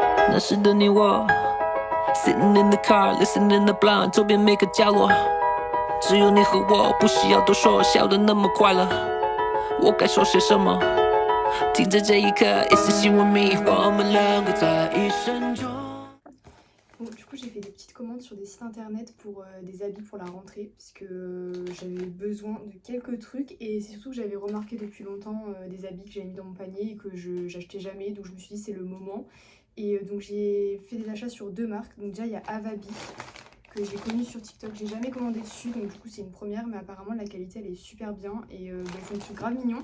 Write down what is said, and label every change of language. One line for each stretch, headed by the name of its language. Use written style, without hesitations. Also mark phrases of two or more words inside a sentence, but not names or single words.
Chinese: 那时的你我
English: Sitting in the car, listening the blind
Chinese: 周边每个角落只有你和我，不需要多说，笑得那么快乐我该说些什么停在这一刻一丝希望迷惑我们两个在一生中
French: Bon, du coup, j'ai fait des petites commandes sur des sites internet pour des habits pour la rentrée parce que j'avais besoin de quelques trucs et c'est surtout que j'avais remarqué depuis longtemps des habits que j'avais mis dans mon panier et que j'achetais jamais, donc je me suis dit c'est le moment. Et donc j'ai fait des achats sur 2 marques. Donc déjà il y a Avabi que j'ai connu sur TikTok, j'ai jamais commandé dessus donc du coup c'est une première, mais apparemment la qualité elle est super bien et ils font des trucs grave mignons.